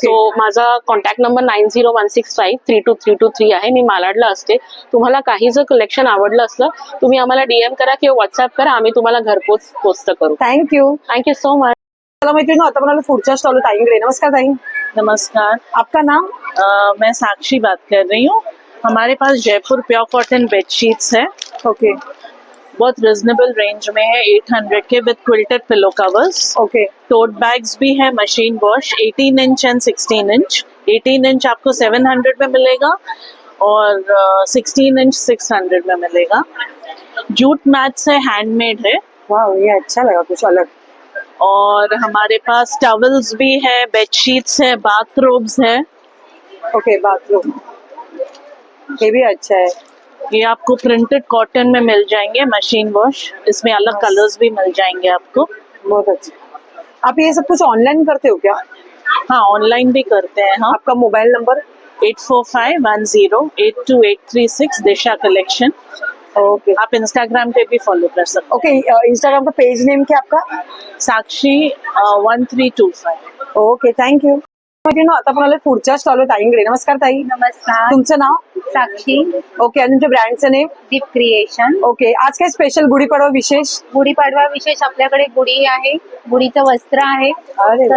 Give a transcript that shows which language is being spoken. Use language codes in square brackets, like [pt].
[mr] So माझा contact number 9016532323 आहे. मी मालाडला असते. तुम्हाला काही जर कलेक्शन आवडलं असलं तुम्ही आम्हाला DM करा किंवा व्हॉट्सअप करा, आम्ही तुम्हाला घरपोच पोस्ट करू. [en] Thank you. Thank you so much. [mr] चला मैत्रिणीनो आता मला पुढच्या स्टॉल ताईंकडे. नमस्कार ताई. नमस्कार. [hi] आपका नाम? मैं साक्षी बात कर रही हूँ. हमारे पास जयपुर प्योर कॉटन बेडशीट्स है. [en] Okay. [hi] बहुत रिजनेबल रेंज में है. 800 के with quilted pillow covers. [en] Okay. [hi] Tote bags भी है machine wash. 18 inch and 16 inch. 18 inch आपको 700 में मिलेगा और 16 इंच 600 में मिलेगा. जूट मैट्स है, हैंडमेड है. वाह, ये अच्छा लगा, कुछ अलग. और हमारे पास टॉवल्स भी है, बेडशीट्स है, बाथरोब्स है. ओके, बाथरूम ये भी अच्छा है. ये आपको प्रिंटेड कॉटन में मिल जाएंगे, मशीन वॉश. इसमें अलग कलर्स भी मिल जाएंगे आपको. बहुत अच्छा. आप ये सब कुछ ऑनलाइन करते हो क्या? हाँ, ऑनलाइन भी करते हैं हम. आपका मोबाइल नंबर? 8451082836 दिशा कलेक्शन. [en] Okay. [hi] आप इंस्टाग्राम पे भी फॉलो कर सकते [en] Okay. [hi] इंस्टाग्राम का पेज नेम क्या आपका? हैं. साक्षी 1325. [en] Okay, thank you. [mr] आता पण आलोय पुढच्या स्टॉलवर ताईंकडे. नमस्कार ताई. नमस्कार. तुमचं नाव? साक्षी. [en] Okay. [mr] आणि तुमच्या ब्रँडचं नेम? दीप क्रिएशन. [en] Okay. [mr] आज काय स्पेशल गुढीपाडवा विशेष? गुढीपाडवा विशेष आपल्याकडे गुढी आहे, गुढीचं वस्त्र आहे, अरे वा.